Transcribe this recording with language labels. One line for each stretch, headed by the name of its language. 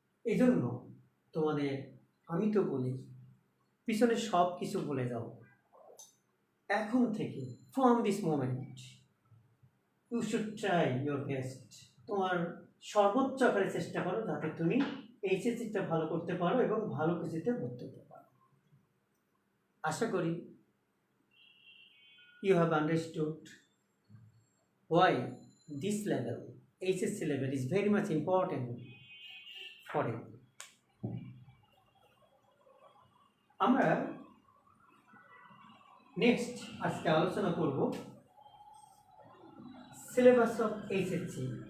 Bangla: এই জন্য তোমাদের আমি তো বলি, পিছনে সব কিছু বলে যাও। এখন থেকে
English: From this moment you should try your best.
Bangla: তোমার সর্বোচ্চ আকারে চেষ্টা করো যাতে তুমি এইচএসসিটা ভালো করতে পারো এবং ভালো কিছুতে ভর্তি হতে পারো। আশা করি
English: you have understood why this level, HSC level, is very much important for you.
Bangla: আমরা নেক্সট আজকে আলোচনা করব সিলেবাস অফ এইচএসসি।